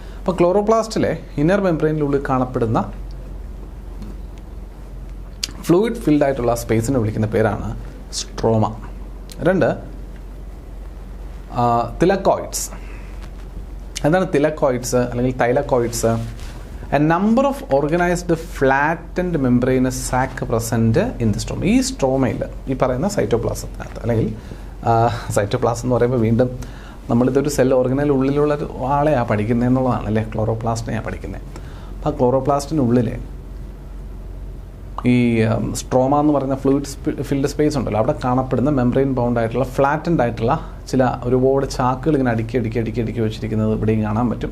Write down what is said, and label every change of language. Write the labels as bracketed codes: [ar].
[ml] അപ്പോൾ ക്ലോറോപ്ലാസ്റ്റിലെ ഇന്നർ മെംബ്രെയിനിനുള്ളിൽ കാണപ്പെടുന്ന fluid filled ആയിട്ടുള്ള സ്പേസിനെ വിളിക്കുന്ന പേരാണ് സ്ട്രോമ. 2, തിലക്കോയിഡ്സ്. എന്താണ് തിലക്കോയിഡ്സ് അല്ലെങ്കിൽ thylakoids? [en] A number of organized flattened membranous sac present in the stroma. [ml] ഈ സ്ട്രോമയിൽ ഈ പറയുന്ന സൈറ്റോപ്ലാസത്തിനകത്ത്, അല്ലെങ്കിൽ സൈറ്റോപ്ലാസം എന്ന് പറയുമ്പോൾ വീണ്ടും നമ്മളിതൊരു സെൽ ഓർഗനൽ ഉള്ളിലുള്ള ആളെയാണ് പഠിക്കുന്നത് എന്നുള്ളതാണ്, അല്ലേ? ക്ലോറോപ്ലാസ്റ്റിനെയാണ് പഠിക്കുന്നത്. അപ്പോൾ ആ ക്ലോറോപ്ലാസ്റ്റിനുള്ളിൽ ഈ സ്ട്രോമ എന്ന് പറയുന്ന ഫ്ലൂയിഡ് ഫിൽഡ് സ്പേസ് ഉണ്ടല്ലോ, അവിടെ കാണപ്പെടുന്ന മെംബ്രെയിൻ ബൗണ്ട് ആയിട്ടുള്ള ഫ്ലാറ്റൻഡ് ആയിട്ടുള്ള ചില ഒരുപാട് ചാക്കുകൾ ഇങ്ങനെ അടുക്കി വെച്ചിരിക്കുന്നത് ഇവിടെയും കാണാൻ പറ്റും.